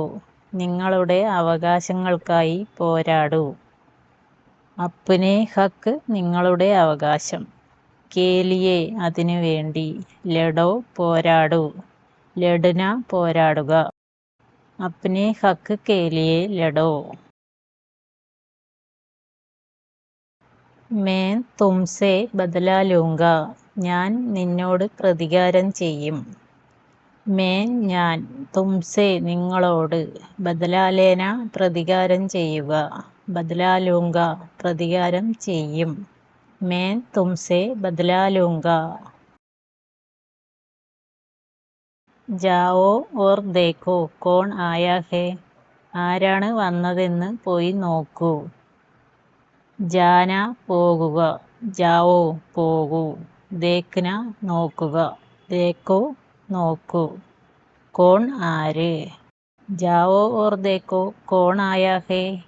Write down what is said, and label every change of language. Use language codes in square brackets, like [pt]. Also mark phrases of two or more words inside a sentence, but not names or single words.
[ml] നിങ്ങളുടെ അവകാശങ്ങൾക്കായി പോരാടൂ. [hi] अपने हक [ml] നിങ്ങളുടെ അവകാശം, [hi] के लिए [ml] അതിനു വേണ്ടി, ലഡോ പോരാടൂ, ലഡ്ന പോരാടുക. [hi] अपने हक के लिए लड़ो. मैं तुमसे बदला लूँगा. [ml] ഞാൻ നിന്നോട് പ്രതികാരം ചെയ്യും. मैं ഞാൻ, തുംസെ നിങ്ങളോട്, [hi] बदला लेना [ml] പ്രതികാരം ചെയ്യുക, [hi] बदला लूँगा [ml] പ്രതികാരം ചെയ്യും. [hi] मैं तुमसे बदला लूँगा. जाओ और देखो कौन आया है. [ml] ആരാണ് വന്നതെന്ന് പോയി നോക്കൂ. ജാന പോകുക, ജാവോ പോകൂ, ദേഖ്ന നോക്കുക, ദേഖോ നോക്കൂ, കോൺ ആര്. [hi] जाओ और देखो कौन आया है.